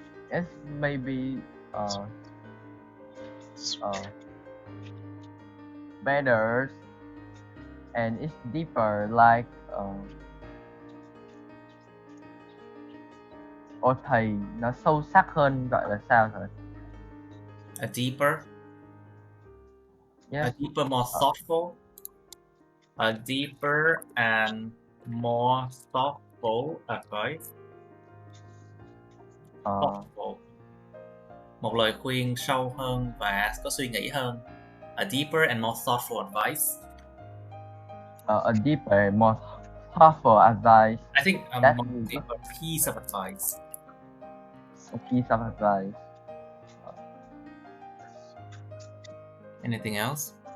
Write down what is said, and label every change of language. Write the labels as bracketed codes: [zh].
[en] It's maybe better and it's deeper, like [vi] Ồ thầy nó sâu sắc hơn, gọi là sao thầy? [en] A deeper, Yes. more thoughtful, a deeper and more thoughtful advice. Thoughtful. [vi] Một lời khuyên sâu hơn và có suy nghĩ hơn. [en] A deeper and more thoughtful advice. A deeper and more thoughtful advice. I think a That more is- deeper piece of advice. A piece of advice. Anything else?